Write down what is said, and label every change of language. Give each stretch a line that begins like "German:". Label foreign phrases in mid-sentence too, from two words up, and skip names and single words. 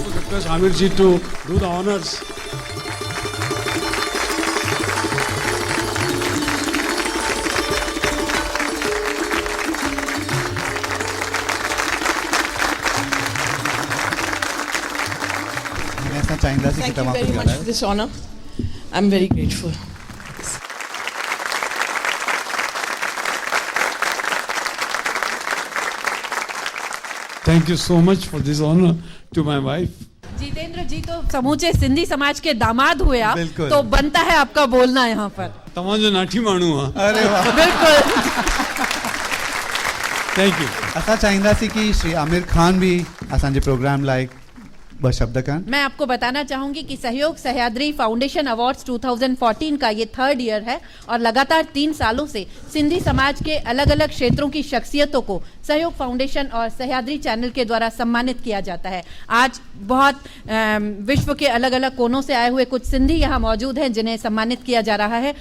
English: request Amir ji to do the honors.
Hindi: ऐसा चाहिए
English: Thank you very much for this honor. I'm very grateful. Thank you so much for this honor to my wife.
Hindi: जितेंद्र जी तो समूचे सिंधी समाज के दामाद हुए आप, बिल्कुल। तो बनता है आपका बोलना यहाँ पर।
Sindhi: तमाजो नाठी माण्हू आहे।
Hindi: अरे वाह, बिल्कुल।
English: thank you.
Sindhi: असां चाहींदासीं कि श्री आमिर खान भी असांजे प्रोग्राम लाइ ॿ शब्द कनि।
Hindi: मैं आपको बताना चाहूंगी कि सहयोग सह्याद्री फाउंडेशन अवार्ड्स 2014 का ये 3rd ईयर है और लगातार 3 सालों से सिंधी समाज के अलग अलग क्षेत्रों की शख्सियतों को सहयोग फाउंडेशन और सह्याद्री चैनल के द्वारा सम्मानित किया जाता है। आज बहुत विश्व के अलग अलग कोनों से आए हुए कुछ सिंधी यहाँ मौजूद हैं जिन्हें सम्मानित किया जा रहा है।